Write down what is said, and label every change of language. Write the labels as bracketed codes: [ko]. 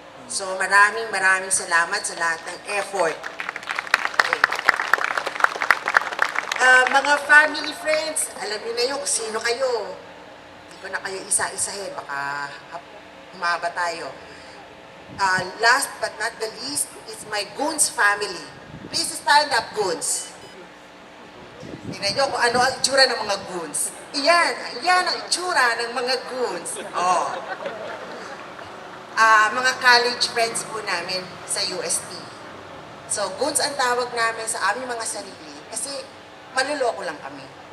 [tl] So maraming salamat sa lahat ng effort. Okay. Mga family friends, alam niyo na yun kung sino kayo. Hindi ko na kayo isa-isahin, baka humaba tayo. [en] Last but not the least is my Goons family. Please stand up, Goons. [tl] Tingnan nyo kung ano ang itsura ng mga Goons. Yan ang itsura ng mga Goons. Oh. Mga college friends po namin sa UST. So, Goons ang tawag namin sa aming mga sarili kasi maluloko lang kami.